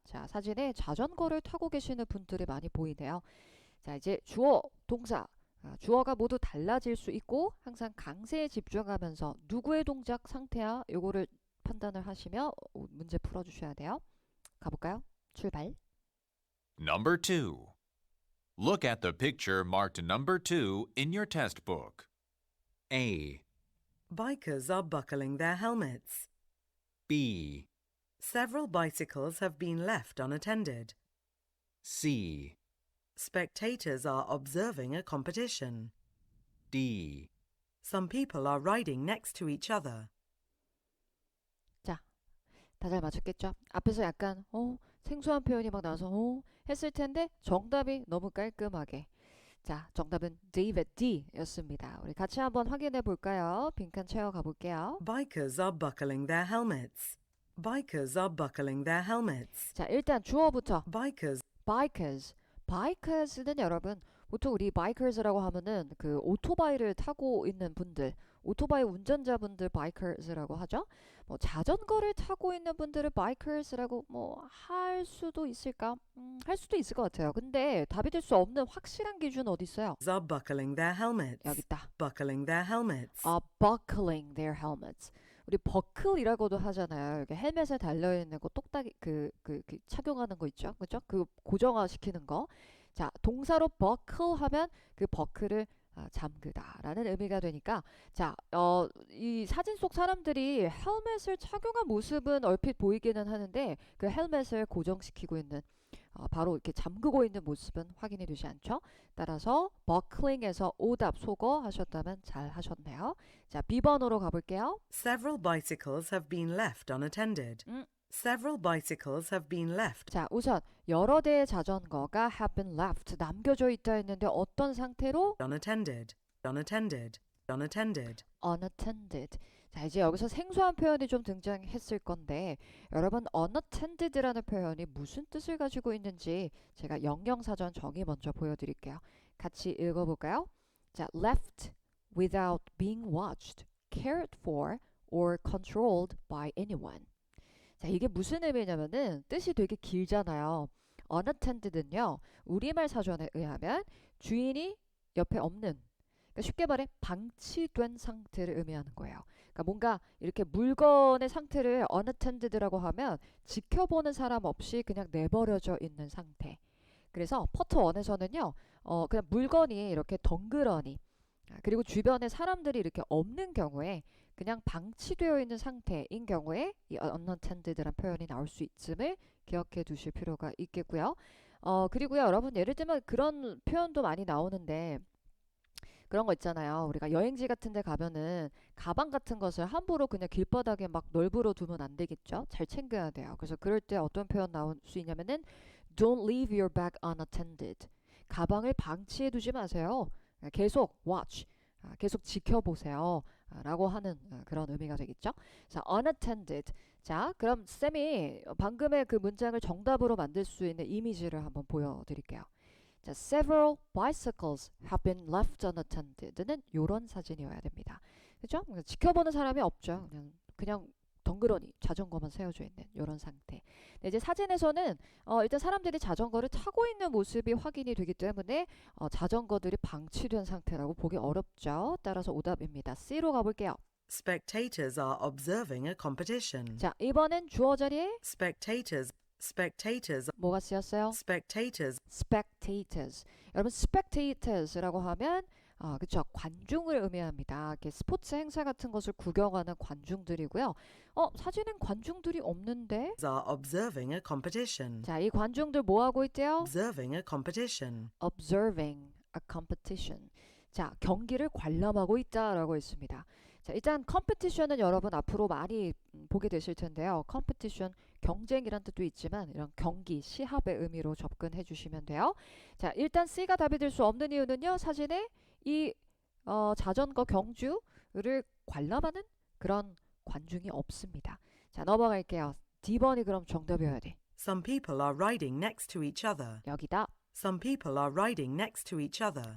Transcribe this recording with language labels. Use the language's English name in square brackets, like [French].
[Korean] 자, 사진에 자전거를 타고 계시는 분들이 많이 보이네요. 자, 이제 주어, 동사, 주어가 모두 달라질 수 있고 항상 강세에 집중하면서 누구의 동작 상태야 요거를 판단을 하시며 문제 풀어주셔야 돼요. 가볼까요? 출발. [English] Number 2. Look at the picture marked number 2 in your test book. A. Bikers are buckling their helmets. B. Several bicycles have been left unattended. C. Spectators are observing a competition. D. Some people are riding next to each other. [Korean] 다 잘 맞췄겠죠? 앞에서 약간 생소한 표현이 막 나와서 했을 텐데 정답이 너무 깔끔하게 자, 정답은 David D였습니다. 우리 같이 한번 확인해 볼까요? 빈칸 채워 가볼게요. [English] Bikers are buckling their helmets. Bikers are buckling their helmets. [Korean] 자, 일단 주어부터 [English] Bikers [Korean] bikers는 여러분 보통 우리 bikers라고 하면은 그 오토바이를 타고 있는 분들 오토바이 운전자분들 bikers라고 하죠. 뭐 자전거를 타고 있는 분들을 bikers라고 뭐 할 수도 있을까? 할 수도 있을 것 같아요. 근데 답이 될 수 없는 확실한 기준 어디 있어요? [English] are buckling their helmets. [Korean] 여기 있다. [English] Buckling their helmets. buckling their helmets. [Korean] 우리 버클이라고도 하잖아요. 이렇게 헬멧에 달려 있는 거 똑딱이 그 착용하는 거 있죠. 그죠? 그 고정화시키는 거. 자, 동사로 buckle 하면 그 버클을 잠그다라는 의미가 되니까 자, 이 사진 속 사람들이 헬멧을 착용한 모습은 얼핏 보이기는 하는데 그 헬멧을 고정시키고 있는 바로 이렇게 잠그고 있는 모습은 확인이 되지 않죠. 따라서 buckling에서 오답 소거 하셨다면 잘 하셨네요. 자, B번으로 가볼게요. [English] Several bicycles have been left unattended. Several bicycles have been left. [Korean] 자, 우선 여러 대의 자전거가 [English] have been left [Korean] 남겨져 있다 했는데 어떤 상태로? [English] Unattended. Unattended. Unattended. unattended. [Korean] 자, 이제 여기서 생소한 표현이 좀 등장했을 건데 여러분 unattended라는 표현이 무슨 뜻을 가지고 있는지 제가 영영사전 정의 먼저 보여드릴게요. 같이 읽어볼까요? [English] 자, left without being watched, cared for, or controlled by anyone. [Korean] 자, 이게 무슨 의미냐면은 뜻이 되게 길잖아요. unattended는요. 우리말 사전에 의하면 주인이 옆에 없는 그러니까 쉽게 말해 방치된 상태를 의미하는 거예요. 그러니까 뭔가 이렇게 물건의 상태를 unattended라고 하면 지켜보는 사람 없이 그냥 내버려져 있는 상태. 그래서 파트 1에서는요. 그냥 물건이 이렇게 덩그러니 그리고 주변에 사람들이 이렇게 없는 경우에 그냥 방치되어 있는 상태인 경우에 이 unattended라는 표현이 나올 수 있음을 기억해 두실 필요가 있겠고요. 그리고요. 여러분 예를 들면 그런 표현도 많이 나오는데 그런 거 있잖아요. 우리가 여행지 같은 데 가면은 가방 같은 것을 함부로 그냥 길바닥에 막 널브러 두면 안 되겠죠. 잘 챙겨야 돼요. 그래서 그럴 때 어떤 표현 나올 수 있냐면은 [English] Don't leave your bag unattended. [Korean] 가방을 방치해 두지 마세요. 계속 watch, 계속 지켜보세요. 라고 하는 그런 의미가 되겠죠. 자, unattended. 자, 그럼 쌤이 방금의 그 문장을 정답으로 만들 수 있는 이미지를 한번 보여드릴게요. [English] 자, several bicycles have been left unattended는 [Korean] 이런 사진이어야 됩니다. 그죠? 지켜보는 사람이 없죠. 그냥 덩그러니 자전거만 세워져 있는 이런 상태. 네, 이제 사진에서는 일단 사람들이 자전거를 타고 있는 모습이 확인이 되기 때문에 자전거들이 방치된 상태라고 보기 어렵죠. 따라서 오답입니다. C로 가볼게요. [English] Spectators are observing a competition. [Korean] 자, 이번엔 주어 자리에 [English] Spectators. [Korean] 뭐가 쓰였어요? Spectators. 여러분 spectators라고 하면 그쵸, 관중을 의미합니다. 이렇게 스포츠 행사 같은 것을 구경하는 관중들이고요. 사진엔 관중들이 없는데? [English] Are observing a competition. [Korean] 자, 이 관중들 뭐 하고 있대요? [English] Observing a competition. Observing a competition. [Korean] 자, 경기를 관람하고 있다라고 했습니다. 자, 일단 competition은 여러분 앞으로 많이 보게 되실 텐데요. competition, 경쟁이란 뜻도 있지만 이런 경기, 시합의 의미로 접근해 주시면 돼요. 자, 일단 C가 답이 될 수 없는 이유는요. 사진에 이 자전거 경주를 관람하는 그런 관중이 없습니다. 자, 넘어갈게요. D번이 그럼 정답이어야 돼. [English] Some people are riding next to each other. [Korean] 여기다. [English] Some people are riding next to each other.